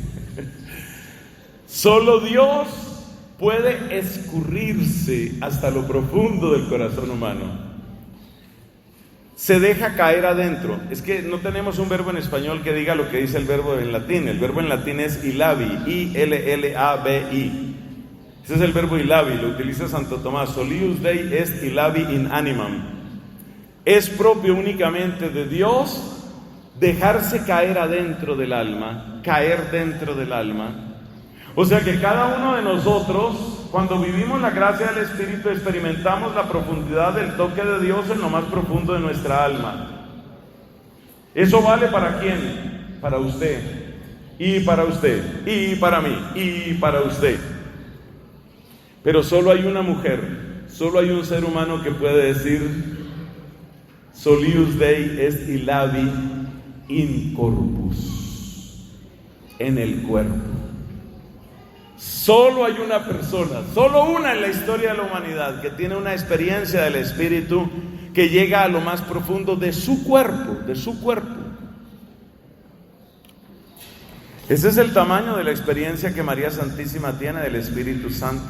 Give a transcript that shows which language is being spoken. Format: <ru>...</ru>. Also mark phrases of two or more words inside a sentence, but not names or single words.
<es>Solo Dios puede escurrirse hasta lo profundo del corazón humano. Se deja caer adentro. Es que no tenemos un verbo en español que diga lo que dice el verbo en latín. El verbo en latín es illavi, I-L-L-A-V-I. Ese es el verbo illavi, lo utiliza Santo Tomás.</es> <la>Solius Dei est illavi in animam.</la> <es>Es propio únicamente de Dios dejarse caer adentro del alma, caer dentro del alma. O sea que cada uno de nosotros, cuando vivimos la gracia del Espíritu, experimentamos la profundidad del toque de Dios en lo más profundo de nuestra alma. Eso vale ¿para quién? Para usted, y para usted, y para mí, y para usted. Pero solo hay una mujer, solo hay un ser humano que puede decir:</es> <la>solius Dei est illavi in corpus,</la> <es>en el cuerpo. Solo hay una persona, solo una en la historia de la humanidad que tiene una experiencia del Espíritu que llega a lo más profundo de su cuerpo, de su cuerpo. Ese es el tamaño de la experiencia que María Santísima tiene del Espíritu Santo.</es>